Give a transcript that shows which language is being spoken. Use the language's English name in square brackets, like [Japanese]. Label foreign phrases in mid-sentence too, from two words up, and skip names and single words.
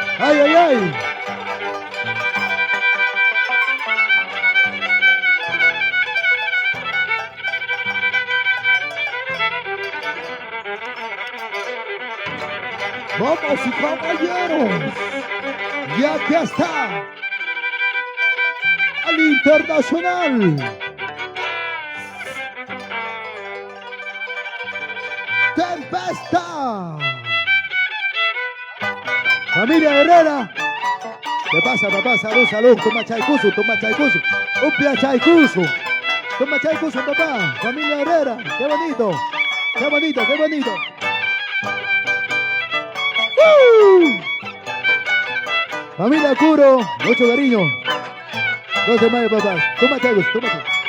[Spanish] ¡Ay, ay, ay! Vamos y caballeros, y aquí está el internacional Tempesta. Familia Herrera, ¿qué pasa, papá? Salud, salud, toma chaycuso, toma chaycuso, [Quechua] upia chaycuso, [Spanish] toma chaycuso, papá. Familia Herrera, qué bonito, qué bonito, qué bonito. Familia Curo, mucho cariño. 12 de mayo, papá. Toma chagos, toma chagos.